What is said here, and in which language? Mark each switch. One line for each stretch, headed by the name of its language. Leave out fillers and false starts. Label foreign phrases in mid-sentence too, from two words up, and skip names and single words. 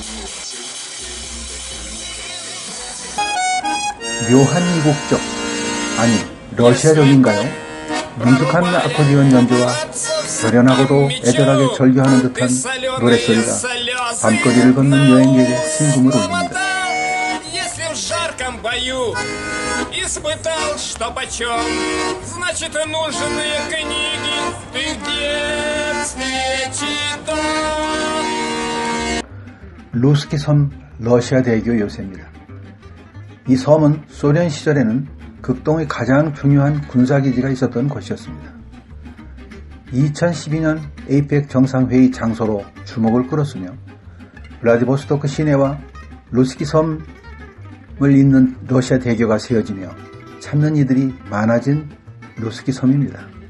Korean: 묘한 이국적 아니, 러시아적인가요? 능숙한 아코디언 연주와 결연하고도 애절하게 절규하는 듯한 노랫소리가 밤거리를 걷는 여행객의 심금을 울립니다.
Russian: Если в жарком бою испытал, что почем, значит, нужны книги ты в детстве читал.
Korean: 루스키 섬 러시아 대교 요새입니다. 이 섬은 소련 시절에는 극동의 가장 중요한 군사기지가 있었던 곳이었습니다. 2012년 에이펙 정상회의 장소로 주목을 끌었으며 블라디보스토크 시내와 루스키 섬을 잇는 러시아 대교가 세워지며 찾는 이들이 많아진 루스키 섬입니다.